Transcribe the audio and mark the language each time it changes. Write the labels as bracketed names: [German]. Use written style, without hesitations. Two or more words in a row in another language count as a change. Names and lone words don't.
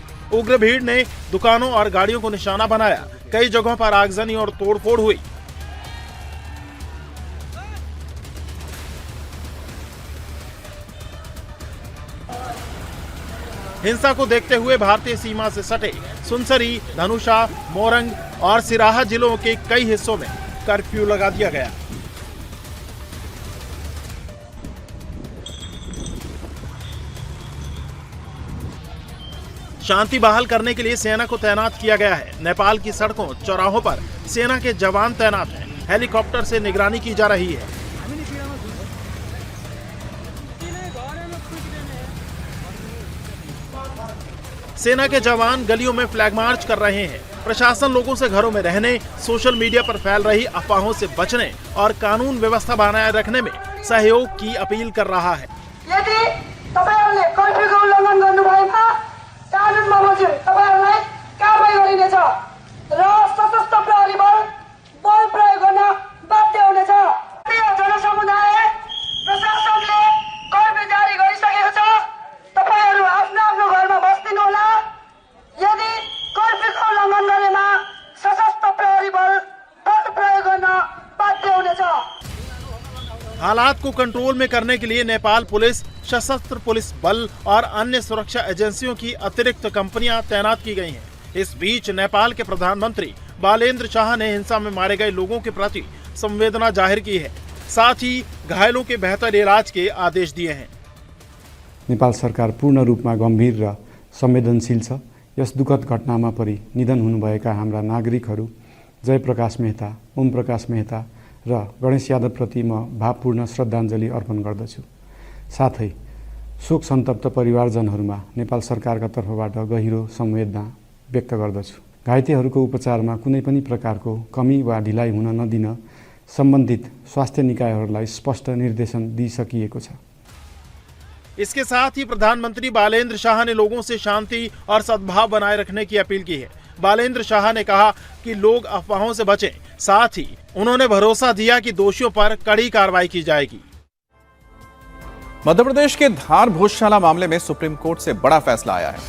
[Hindi] उग्र भीड़ ने दुकानों और गाड़ियों को निशाना बनाया। कई जगहों पर आगजनी और तोड़फोड़ हुई। हिंसा को देखते हुए भारतीय सीमा से सटे सुनसरी, धनुषा, मोरंग और सिराहा जिलों के कई हिस्सों में कर्फ्यू लगा दिया गया। शांति बहाल करने के लिए सेना को तैनात किया गया है। नेपाल की सड़कों, चौराहों पर सेना के जवान तैनात हैं। हेलीकॉप्टर से निगरानी की जा रही है। सेना के जवान गलियों में [English] flag march [Hindi] कर रहे हैं। प्रशासन लोगों से घरों में रहने, [English] social media [Hindi] पर फैल रही अफवाहों से बचने और कानून व्यवस्था बनाए रखने में सहयोग की अपील कर रहा है। [Nepali] यदि तपाईहरुले कर्फ्यूको उल्लङ्घन गर्नुभएमा कानुनमा बमोजिम तपाईहरुलाई कारबाही गरिनेछ र सशस्त्र प्रहरी बल प्रयोग गर्न बाध्य हुनेछ। जनसमुदाय प्रशासनले कर्फ्यू जारी गरिसकेको छ। तपाईहरु आफ्नो आफ्नो घरमा बस्दिनुहोला। यदि कर्फ्यूको उल्लङ्घन गरेमा सशस्त्र प्रहरी बल प्रयोग गर्न बाध्य हुनेछ। [Hindi] हालात को कंट्रोल में करने के लिए नेपाल पुलिस, सशस्त्र पुलिस बल और अन्य सुरक्षा एजेंसियों की अतिरिक्त कंपनियां तैनात की गई हैं। इस बीच नेपाल के प्रधानमंत्री बालेन्द्र शाह ने हिंसा में मारे गए लोगों के प्रति संवेदना जाहिर की है। साथ ही घायलों के बेहतर इलाज के आदेश दिए हैं। [Nepali] नेपाल सरकार पूर्ण रूपमा गम्भीर र संवेदनशील छ। यस दुखद घटनामा परि निधन हुनुभएका हाम्रा नागरिकहरू जयप्रकाश मेहता, ओम प्रकाश मेहता र गणेश यादव प्रति म भावपूर्ण श्रद्धाञ्जली अर्पण गर्दछु। साथै शोक सन्तप्त परिवारजनहरूमा नेपाल सरकारका तर्फबाट गहिरो संवेदना व्यक्त गर्दछु। घाइतेहरूको उपचारमा कुनै पनि प्रकारको कमी वा ढिलाइ हुन नदिन सम्बन्धित स्वास्थ्य निकायहरूलाई स्पष्ट निर्देशन दिइसकिएको छ। [Hindi] इसके साथ ही प्रधानमंत्री बालेन्द्र शाह ने लोगों से शांति और सद्भाव बनाए रखने की अपील की है। बालेन्द्र शाह ने कहा कि लोग अफवाहों से बचें। साथ ही उन्होंने भरोसा दिया कि दोषियों पर कड़ी कार्रवाई की जाएगी। मध्य प्रदेश के धार भोजशाला मामले में सुप्रीम कोर्ट से बड़ा फैसला आया है।